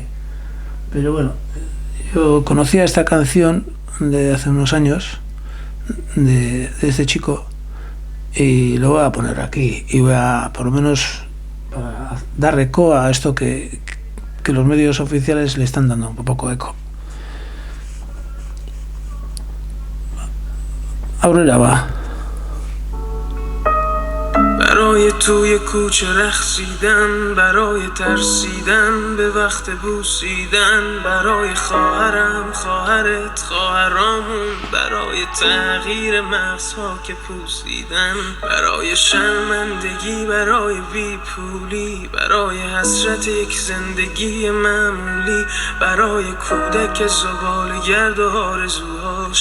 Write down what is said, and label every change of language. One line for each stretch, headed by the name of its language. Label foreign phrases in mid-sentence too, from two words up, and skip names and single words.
Spanish: Pero bueno, yo conocía esta canción de hace unos años, de este chico, y lo voy a poner aquí, y voy a, por lo menos, para dar eco a esto que los medios oficiales le están dando un poco eco. Aurora va.
Persian: برای توی کوچه رقصیدن، برای ترسیدن به وقت بوسیدن، برای خواهرم، خواهرت، خواهرامون، برای تغییر مغزها که پوسیدن، برای شرمندگی، برای بیپولی، برای حسرت یک زندگی معمولی، برای کودک زباله‌گرد و آرزوهاش،